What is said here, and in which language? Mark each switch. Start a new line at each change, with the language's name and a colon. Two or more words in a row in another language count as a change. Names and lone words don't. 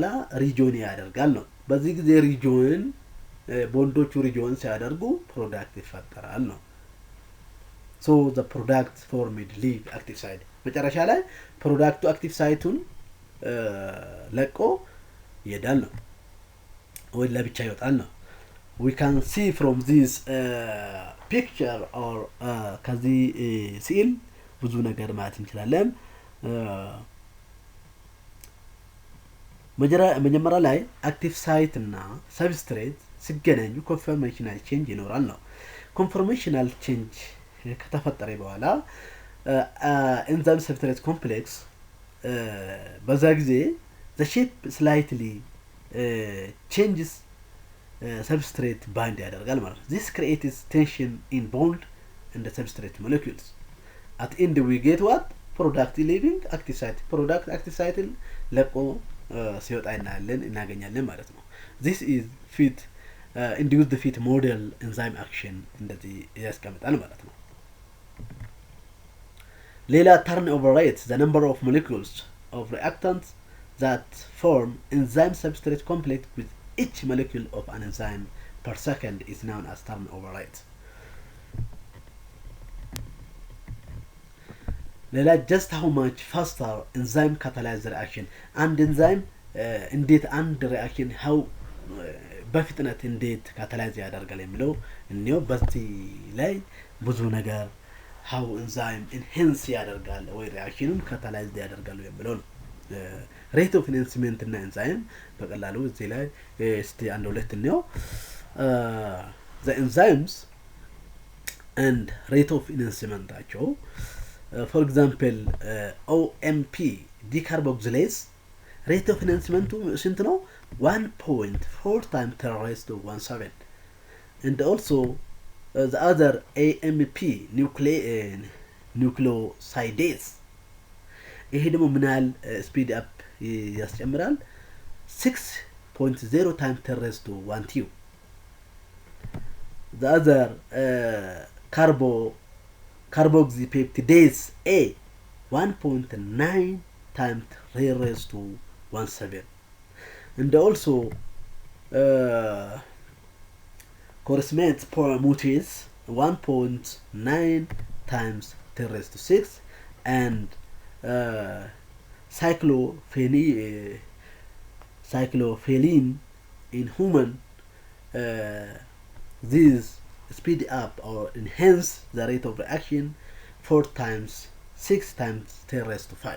Amharic: ሪጆን ያደርጋል ነው። በዚህ ጊዜ ሪጆን ቦንዶቹ ሪጆን ሲያደርጉ ፕሮዳክት ይፈጠራል ነው።
English: so the product formed leave active site
Amharic: መጨረሻ ላይ ፕሮዳክቱ አክቲቭ ሳይቱን ለቆ ይሄዳል ነው ወይ ለብቻ ይወጣል ነው።
English: we can see from this picture or
Amharic: ከዚህ ሲል ብዙ ነገር ማለት እንችላለን። መጀመሪያ ላይ
English: active site
Amharic: እና ሰብስትሬት ሲገናኙ
English: conformational change
Amharic: ይኖራል ነው።
English: conformational change
Amharic: ከተፈጠረ በኋላ
English: enzyme substrate complex
Amharic: በዛ ጊዜ
English: the shape slightly changes substrate bind
Amharic: ያደርጋል ማለት ነው።
English: this creates tension in bond and the substrate molecules. at end we get what product leaving active site product active site
Amharic: ለቆ ሲወጣ እናገኛለን ማለት ነው።
English: this is fit induce the fit model enzyme action
Amharic: እንደዚህ ያስቀምጣል ማለት ነው።
English: ሌላ turnover rate the number of molecules of reactants that form enzyme substrate complex with each molecule of an enzyme per second is known as turnover rate. ሌላ just how much faster enzyme catalyze the reaction and enzyme
Amharic: እንዴት አንድ
English: reaction how
Amharic: በፍጥነት እንዴት catalyze ያደርጋል የሚለው እንየው። በዚህ ላይ ብዙ ነገር
English: how enzyme enhance
Amharic: ያደርጋል ወይ
English: reactionን catalyze
Amharic: ያደርጋሉ የሚለው ነው።
English: rate of enhancement
Amharic: እና enzyme በቀላሉ እዚህ ላይ እስቲ አንድ ሁለት እንየው።
English: the enzymes and rate of enhancement
Amharic: አቸው
English: for example OMP decarboxylase rate of enhancement
Amharic: ስንት ነው?
English: 1.4 times 10 raised to 17. and also the other AMP nucleosidase
Amharic: ይሄ ደግሞ ምን ያህል ስፒድ አፕ ያስጨምራል?
English: 6.0 times 10 raised to 1 2. the other carboxypeptidase A 1.9 times 10 raised to 17. and also correspondence mutase 1.9 times 10 raised to 6 and cyclophenylene in human these speed up or enhance the rate of reaction 4 times 6 times 10 raised to 5.